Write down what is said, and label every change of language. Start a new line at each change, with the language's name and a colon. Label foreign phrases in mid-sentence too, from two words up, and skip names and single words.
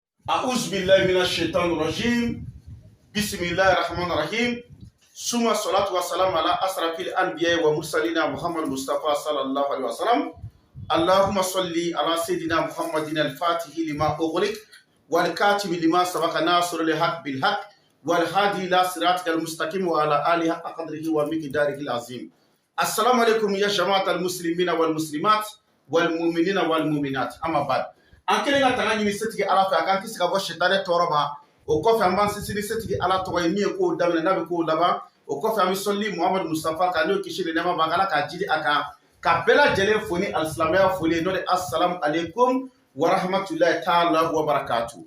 Arabic: أعوذ بالله من الشيطان الرجيم بسم الله الرحمن الرحيم ثم الصلاة والسلام على أشرف الأنبياء ومرسلين محمد المصطفى صلى الله عليه وسلم اللهم صل على سيدنا محمد الفاتح لما أغلق والكاتب لما سبق ناصر الحق بالحق والهادي إلى صراطك المستقيم وعلى آله قدره ومقداره العظيم. السلام عليكم يا جماعة المسلمين والمسلمات والمؤمنين والمؤمنات. أما بعد
Bambara: an kelen ka tanga ɲini setigi ala fɛ a k'an kisi ka bɔ sitani tɔɔrɔ ma o kɔfɛ an b'an sinsin setigi ala tɔgɔ ye min ye kow daminɛ n'a bɛ kow laban o kɔfɛ an bɛ sɔnli muhamadu mustafa kan n'o kisi ni nɛɛma b'an kan ala k'a jidi a kan ka bɛɛ lajɛlen fo ni alisilamɛya foli n'o de
Arabic: السلام عليكم ورحمة الله تعالى وبركاته.